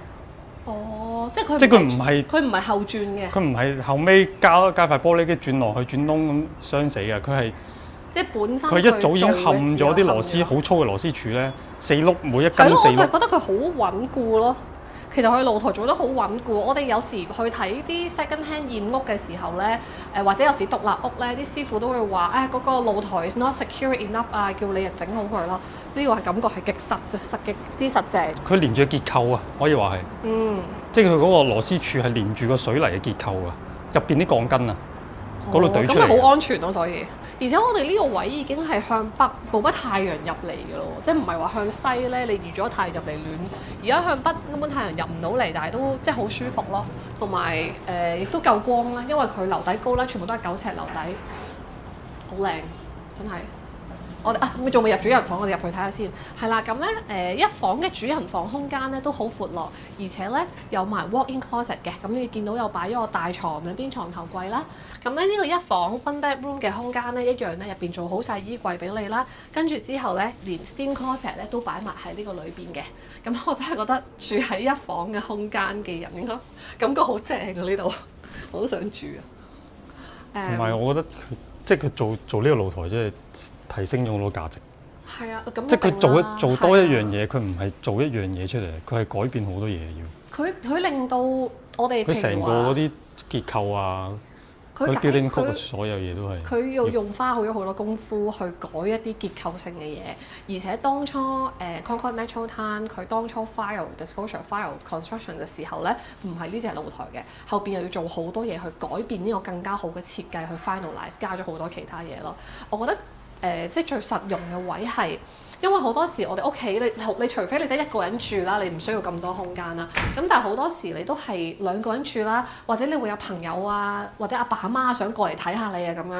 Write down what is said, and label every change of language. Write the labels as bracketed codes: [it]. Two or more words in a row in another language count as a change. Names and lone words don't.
[yue] 哦，即係佢唔係後轉嘅。佢唔係後尾加塊玻璃機轉落去轉窿咁傷死嘅，佢係即係本身佢一早已經嵌咗啲螺絲好粗嘅螺絲柱咧，4碌每一根4碌。係咯，我就係覺得佢好穩固咯。其實佢露台做得好穩固，我哋有時去睇啲 [en] second hand [yue] 驗屋嘅時候咧，或者有時獨立屋咧，啲師傅都會話嗰個露台 [en] is not secure enough [yue] 啊，叫你整好佢咯。呢個係感覺係極之實淨。佢連住結構啊，可以話係。即係佢嗰個螺絲柱係連住個水泥嘅結構啊，入邊啲鋼筋啊，嗰度對出嚟。咁咪好安全咯，所以。而且我哋呢個位已經係向北，冇乜太陽入嚟嘅咯，即係唔係話向西咧，你預咗太陽入嚟暖。而家向北根本太陽入唔到嚟，但係都即係好舒服咯，同埋亦都夠光啦，因為佢樓底高啦，全部都係9尺樓底，好靚，真係。我哋咪仲未入主人房，我哋入去睇下先。係啦，咁咧一房嘅主人房空間咧都好闊落，而且咧有埋 [en] walk-in closet [yue] 嘅。咁你見到有擺咗個大床兩邊床頭櫃啦。咁咧呢個一房 [en] one bedroom [yue] 嘅空間咧一樣咧，入邊做好晒衣櫃俾你啦。跟住之後咧，連 [en] steam closet [yue] 咧都擺埋喺呢個裏邊嘅。咁我真係覺得住喺一房嘅空間嘅人應該感覺好正啊！呢度我都想住啊。同埋我覺得即係佢做呢個露台，即係提升咗好多價值。係啊，咁即係佢做多一樣嘢，佢唔係做一樣嘢出嚟，佢係改變好多嘢要。佢令到我哋佢成個嗰啲結構啊，佢 [en] building code [yue] 所有嘢都係。佢要用花好多功夫去改一啲結構性嘅嘢，而且當初 Concord Metro Town 佢當初 [en] file disclosure file construction [yue] 嘅時候咧，唔係呢隻露台嘅，後邊又要做好多嘢去改變呢個更加好嘅設計去 finalize，加咗好多其他嘢咯。我覺得即係最實用嘅位係因為好多時我哋屋企你除非你得一個人住啦，你唔需要咁多空間啦。咁但係好多時你都係兩個人住啦，或者你會有朋友啊，或者阿爸阿媽想過嚟睇下你啊咁樣。